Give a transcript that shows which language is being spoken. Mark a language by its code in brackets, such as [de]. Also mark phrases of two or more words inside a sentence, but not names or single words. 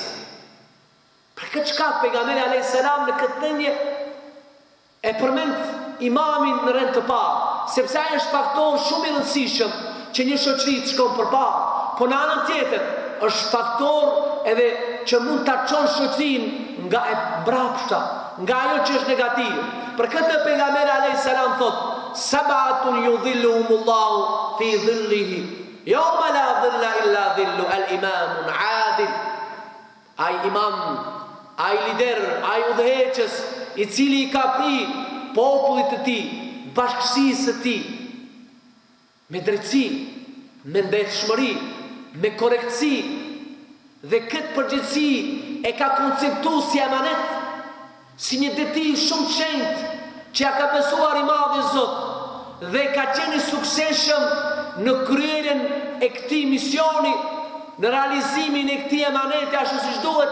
[sq] Për këtë shkak pejgamberi [ar] عليه السلام [sq] në këtë thënie e përmend imamin në rend të parë, sepse ai është faktor shumë i rëndësishëm që një shoqëri të shkon përpara, po në anën tjetër është faktor edhe që mund ta çon shoqërinë nga e mbrapshta, nga ajo që është negative. Për këtë pejgamberi [ar] عليه السلام [sq] thotë: [ar] "سبعة يظلهم الله في ظله يوم لا ظل إلا ظل الإمام العادل." [sq] Ai imam, ai lider, ai udhëheqës i cili i ka pri popullit të tij, bashkësisë së tij, me drejtësi, me ndeshmëri, me korrektësi, dhe këtë përgjegjësi e ka konceptuar si emanet, si një deti shumë të shenjtë që ja ka besuar i madhi Zot dhe ka qenë i suksesshëm në kryerjen e këtij misioni, në realizimin e këtij emaneti ashtu siç duhet.